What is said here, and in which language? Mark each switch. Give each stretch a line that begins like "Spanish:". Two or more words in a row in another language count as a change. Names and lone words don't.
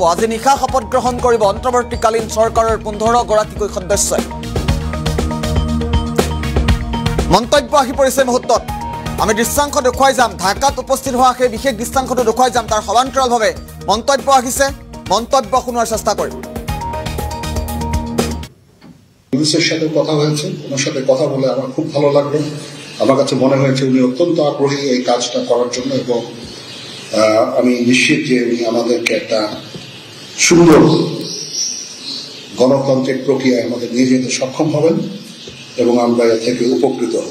Assamese: আজি নিশা শপত গ্ৰহণ কৰিব অন্তৱৰ্তীকালীন চৰকাৰৰ 15গৰাকীকৈ সদস্যই। মন্তব্য আহি পৰিছে মুহূৰ্তত। আমি দৃশ্যাংশ দেখুৱাই যাম। ঢাকাত উপস্থিত হোৱা সেই বিশেষ দৃশ্যাংশটো দেখুৱাই যাম। তাৰ সমান্তৰালভাৱে মন্তব্য আহিছে, মন্তব্য শুনোৱাৰ চেষ্টা কৰিম।
Bangla: ইউনুসের সাথে কথা হয়েছে, ওনার সাথে কথা বলে আমার খুব ভালো লাগলো। আমার কাছে মনে হয়েছে উনি অত্যন্ত আগ্রহী এই কাজটা করার জন্য, এবং আমি নিশ্চিত যে উনি আমাদেরকে একটা সুন্দর গণতান্ত্রিক প্রক্রিয়ায় আমাদের নিয়ে যেতে সক্ষম হবেন এবং আমরা এর থেকে উপকৃত হব।